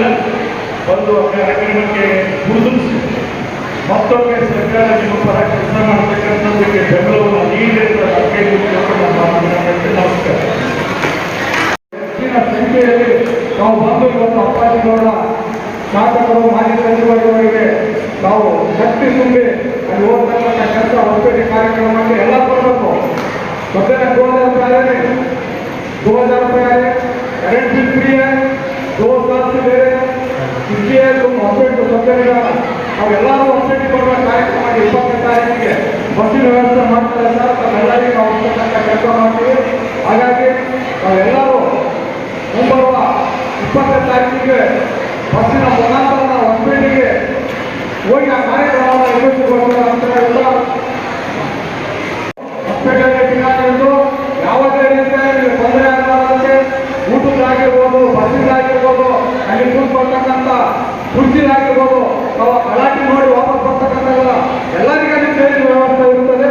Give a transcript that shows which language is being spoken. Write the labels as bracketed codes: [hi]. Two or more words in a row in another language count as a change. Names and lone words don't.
[kn] ಬಂದು ಆ ಕಾರ್ಯಕ್ರಮಕ್ಕೆ ಗುರುತಿಸಿ ಮತ್ತೊಮ್ಮೆ ಸರ್ಕಾರ ನಿಮ್ಮ ಪರ ಕೆಲಸ ಮಾಡತಕ್ಕಂಥದ್ದಕ್ಕೆ ಬೆಂಬಲವನ್ನು ನೀಡಿ ಅಂತ ನಮಸ್ಕಾರ. ಹೆಚ್ಚಿನ ಸಂಖ್ಯೆಯಲ್ಲಿ ನಾವು ಬಂದು ಇವತ್ತು ಅಪ್ಪಾಜಿಗೌಡ ಶಾಸಕರು, ಮಾಜಿ ಸಚಿವರುಗಳಿಗೆ ನಾವು ಶಕ್ತಿ ತುಂಬಿ ಅಲ್ಲಿ ಹೋಗ್ತಕ್ಕಂಥ ಕೆಲಸ ಹೊಸಪೇಟೆ ಕಾರ್ಯಕ್ರಮಕ್ಕೆ ಎಲ್ಲ ಕೊಡಬೇಕು. [hi] ಮತ್ತೆ 2000 रुपये आए, [en] current bill [hi] फ्री है, 2 साल से दे रहे हैं. इसलिए तुम हॉस्पिटल [kn] ಸೌಕರ್ಯ ಅವೆಲ್ಲರೂ ಹೊಸಪೇಟೆ ಕೊಡುವ ಕಾರ್ಯಕ್ರಮ 20ನೇ ತಾರೀಕಿಗೆ ಬಸ್ಸಿನ ವ್ಯವಸ್ಥೆ ಮಾಡ್ತಾರೆ ಸರ್. ತಾವೆಲ್ಲರಿಗೂ ನಾವು ಕೆಲಸ ಮಾಡ್ತೀವಿ. ಹಾಗಾಗಿ ನಾವೆಲ್ಲರೂ ಮುಂಬರುವ 20ನೇ ತಾರೀಕಿಗೆ ಬಸ್ಸಿನ ಮುಖಾಂತರ ನಾವು ಹೊಸಪೇಟೆಗೆ ಹೋಗಿ ಆ ಕಾರ್ಯಕ್ರಮವನ್ನು ನಿರ್ವಹಿಸಿಕೊಡ್ತಾರೆ ಅಂತ ಎಲ್ಲ ಹೊಸಪೇಟೆಗೆ ಜಿಲ್ಲಾಡಳಿತ ಯಾವುದೇ ರೀತಿಯ ತೊಂದರೆ ಆಗಬಾರದಂತೆ ಊಟದಾಗಿರ್ಬೋದು, ಬಸ್ಸಿದಾಗಿರ್ಬೋದು, ಅಲ್ಲಿ ಕೂತ್ಕೊಳ್ತಕ್ಕಂಥ ಕುರ್ಚಿದಾಗಿರ್ಬೋದು, ನಾವು ಗಲಾಟೆ ನೋಡಿ ವಾಪಸ್ ಬರ್ತಕ್ಕಂಥಲ್ಲ ಎಲ್ಲರಿಗೂ ಅಲ್ಲಿ ಸೇರಿದ ವ್ಯವಸ್ಥೆ ಇರುತ್ತದೆ.